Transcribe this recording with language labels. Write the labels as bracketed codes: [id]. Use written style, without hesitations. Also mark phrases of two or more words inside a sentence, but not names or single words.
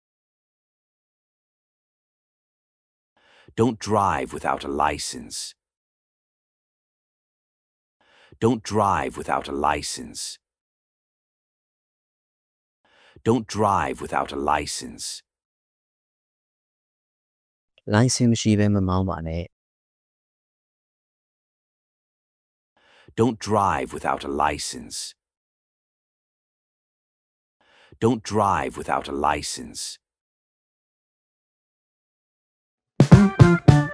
[en] Don't drive without a license. Don't drive without a license. Don't drive without a license. [my] လိုင်စင်မရှိဘဲမမောင်းပါနဲ့ [en] Don't drive without a license. Don't drive without a license.